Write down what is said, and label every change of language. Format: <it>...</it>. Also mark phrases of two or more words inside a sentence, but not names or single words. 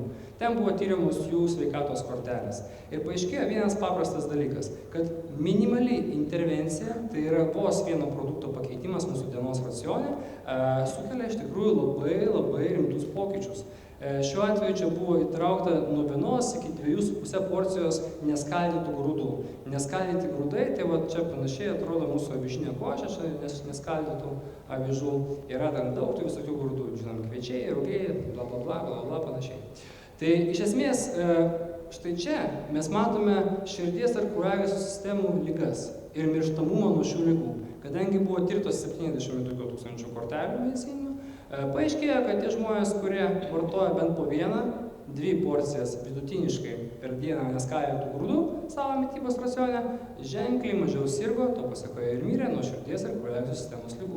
<lt>Ten buvo tyriamos jų sveikatos kortelės. Ir paaiškėjo vienas paprastas dalykas, kad minimali intervencija, tai yra vos vieno produkto pakeitimas mūsų dienos racione, sukelia iš tikrųjų labai rimtus pokyčius. Šiuo atveju čia buvo įtraukta nuo 1 iki 2,5 porcijos neskaldytų grūdų. Neskaldyti grūdai, tai va čia panašiai atrodo mūsų avižinė košė, čia neskaldytų avižų. Yra dar daug tų visokių grūdų, žinom, kviečiai, rugiai, bla bla bla bla bla panašiai. Tai iš esmės, štai čia mes matome širdies ar kraujagyslių sistemų ligas ir mirštamumą nuo šių ligų. Kadangi buvo tirtos 72 tūkstančių kortelių medicininių, paaiškėjo, kad tie žmonės, kurie vartoja bent po 1-2 porcijas vidutiniškai per dieną neskaldytų grūdų savo mitybos racione, ženkliai mažiau sirgo, to pasekoje ir mirė nuo širdies ir kraujagyslių sistemos ligų.</lt>